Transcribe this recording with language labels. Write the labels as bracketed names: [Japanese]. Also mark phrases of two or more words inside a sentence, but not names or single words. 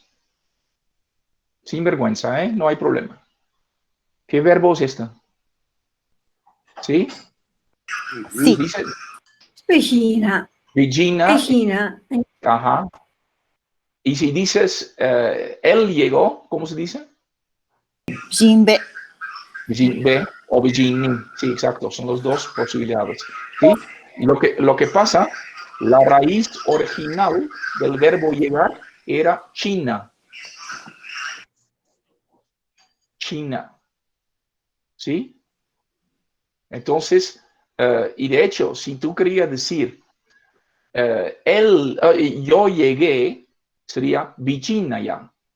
[Spanish] Sin vergüenza, ¿eh? No hay problema. ¿Qué verbo es este? ¿Sí? Sí. Dice Regina. Regina. Regina. Ajá. Y si dices, él llegó, ¿cómo se dice? Jimbe. Jimbe o Vijini. Sí, exacto, son las dos posibilidades. ¿Sí? Lo que pasa, la raíz original del verbo llegar era China. China. ¿Sí? Entonces, y de hecho, si tú querías decir, yo llegué, sería Vijinaya.